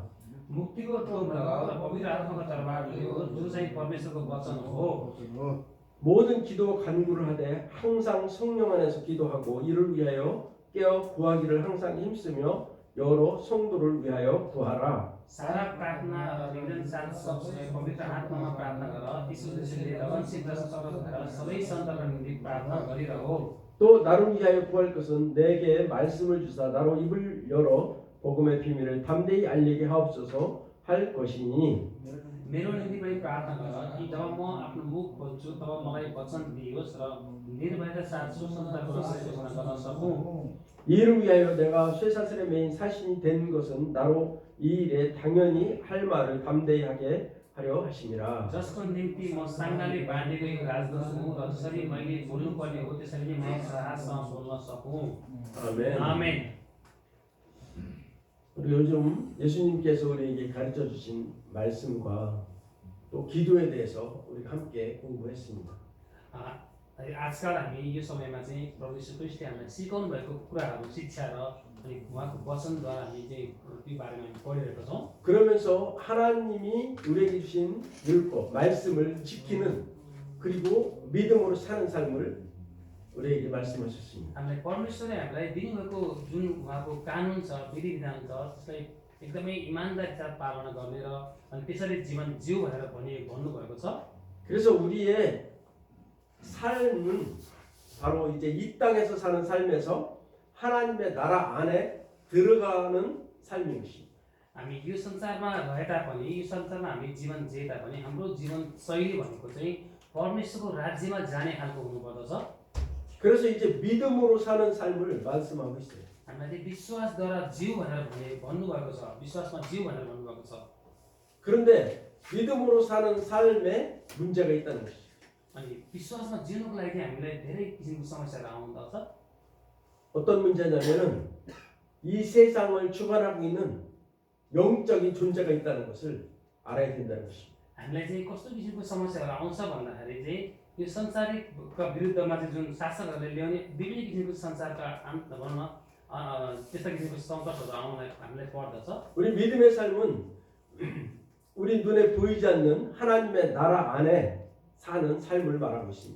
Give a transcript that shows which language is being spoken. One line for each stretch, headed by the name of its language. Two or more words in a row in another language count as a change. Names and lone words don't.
Nepali: मुक्तिको टोप लगाओ र पवित्र आत्माको तरबार लियो जो चाहिँ परमेश्वरको वचन हो
Korean: 모든 기도 간구를 하되 항상 성령 안에서 기도하고 이를 위하여 깨어 구하기를 항상 힘쓰며 여러 성도를 위하여 구하라.
Nepali: सारा प्रार्थना र निवेदन साथ सबसँग पवित्र आत्मामा प्रार्थना गर यीशुले लगनसित र सतर्क भएर सबै सन्तका निम्ति प्रार्थना गरिरहो
Korean: 또 나를 위하여 구할 것은 내게 말씀을 주사 나로 입을 열어 복음의 비밀을 담대히 알리게 하옵소서 할 것이니
Nepali: मेरो निम्ति पनि प्रार्थना गर कि जब म आफ्नो मुख खोल्छु तब मलाई वचन दियोस् र निर्भयका साथ सुसमाचारको रहस्य घोषणा गर्न सकूँ
Korean: 이를 위하여 내가 쇠사슬에 매인 사신이 된 것은 나로 이 일에 당연히 할 말을 담대히 하게 하려 하심이라.
Nepali: जसको निम्ति म साङ्गाले बाँधेको एक राजदूत हुँ र जसरी मैले बोल्नुपर्ने हो त्यसरी नै म साहससँग बोल्न सकूँ
Korean: 아멘.
Nepali: आमेन
Korean: 우리 요즘 예수님께서 우리에게 가르쳐 주신 말씀과 또 기도에 대해서 우리가 함께 공부했습니다.
Nepali: आजकल हामी यो समयमा चाहिँ प्रभु यीशु ख्रीष्टले हामीलाई सिकाउनु भएको कुराहरू शिक्षा र अनि उहाँको वचनद्वारा हामी चाहिँ त्यो बारेमा हामी पढिरहेका छौँ
Korean: 그러면서 하나님이 우리에게 주신 율법, 말씀을 지키는 그리고 믿음으로 사는 삶을 우리에게 말씀하셨습니다.
Nepali: हामीलाई परमेश्वरले हामीलाई दिनुभएको जुन उहाँको कानुन छ विधि विधान छ त्यसलाई एकदमै इमानदारी साथ पालना गर्ने र अनि त्यसरी जीवन जिउ भनेर भन्नुभएको छ
Korean: 그래서 우리의 삶은 바로 이제 이 땅에서 사는 삶에서 하나님의 나라 안에 들어가는 삶인 것입니다.
Nepali: हामी यो संसारमा रहे तापनि यो संसारमा हामी जीवन जिए तापनि हाम्रो जीवन शैली भनेको चाहिँ परमेश्वरको राज्यमा जाने खालको हुनुपर्दछ
Korean: 그래서 이제 믿음으로 사는 삶을 말씀하고 있어요.
Nepali: हामीलाई चाहिँ विश्वासद्वारा जिउ भनेर भन्नुभएको छ विश्वासमा जिउ भनेर भन्नुभएको छ
Korean: 그런데 믿음으로 사는 삶에 문제가 있다는 것이죠.
Nepali: अनि विश्वासमा जिउनको लागि हामीलाई धेरै किसिमको समस्याहरू आउँदछ।
Korean: 어떤 문제냐면은 이 세상을 주관하고 있는 영적인 존재가 있다는 것을 알아야 된다는 것입니다.
Nepali: हामीलाई चाहिँ कस्तो किसिमको समस्याहरू आउँछ भन्दाखेरि चाहिँ यो संसारिकका विरुद्धमा चाहिँ जुन शासकहरूले ल्याउने विभिन्न किसिमको संसारका भनौँ न त्यस्ता किसिमको सङ्कटहरू आउनलाई हामीलाई पर्दछ।
Korean: 우리 믿음의 삶은 우리 눈에 보이지 않는 하나님의 나라 안에 사는 삶을 말하고 있습니다.